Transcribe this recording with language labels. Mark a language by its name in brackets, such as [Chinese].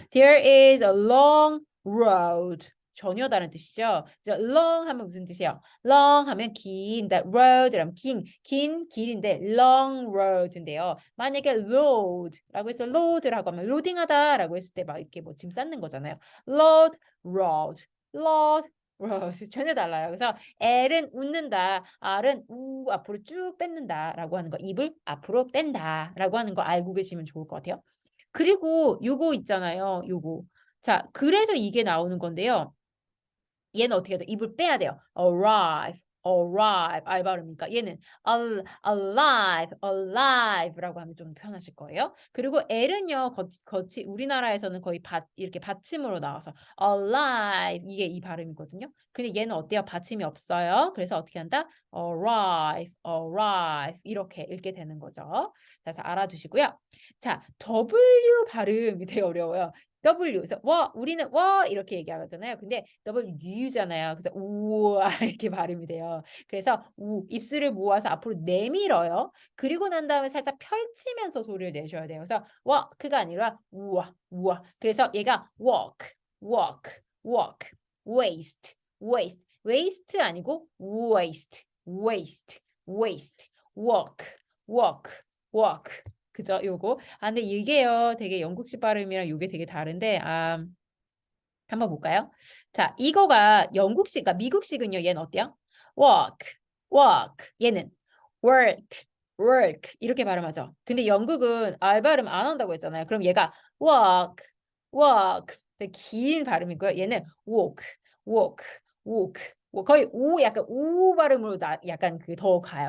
[English] There is a long road. [Korean] 전혀 다른 뜻이죠. long 하면 무슨 뜻이에요? long 하면 긴, road 하면 긴 길인데 long road인데요. 만약에 load라고 해서 load라고 하면 로딩하다라고 했을 때 막 이렇게 뭐 짐 쌓는 거잖아요. load, road, load, road 전혀 달라요. 그래서 L은 웃는다, R은 우 앞으로 쭉 뺏는다라고 하는 거, 입을 앞으로 뺀다라고 하는 거 알고 계시면 좋을 것 같아요. 그리고 요거 있잖아요. 요거. 자, 그래서 이게 나오는 건데요. 얘는 어떻게 해야 돼? 입을 빼야 돼요. arrive, arrive. 알 발음이니까 얘는 alive, alive라고 하면 좀 편하실 거예요. 그리고 L은요, 거치 우리나라에서는 거의 이렇게 받침으로 나와서 alive 이게 이 발음이거든요. 근데 얘는 어때요? 받침이 없어요. 그래서 어떻게 한다? arrive, arrive 이렇게 읽게 되는 거죠. 그래서 알아두시고요. 자, W 발음이 되게 어려워요. W. 그래서 우리는 이렇게 얘기하잖아요. 근데 W잖아요. 그래서 우와 이렇게 발음이 돼요. 그래서 입술을 모아서 앞으로 내밀어요. 그리고 난 다음에 살짝 펼치면서 소리를 내셔야 돼요. 그래서 그가 아니라 우와. 그래서 얘가 walk, walk, walk, waste, waste, waste 아니고 waste, waste, waste, walk, walk, walk. 그죠? 요거. 근데 이게요. 되게 영국식 발음이랑 요게 되게 다른데 한번 볼까요? 자, 이거가 영국식, 그러니까 미국식은요. 얘는 어때요? walk, walk. 얘는 work, work 이렇게 발음하죠. 근데 영국은 R 발음 안 한다고 했잖아요. 그럼 얘가 walk, walk. 되게 긴 발음이고요. 얘는 walk, walk, walk. 거의 약간 우 발음으로 약간 그 더 가요.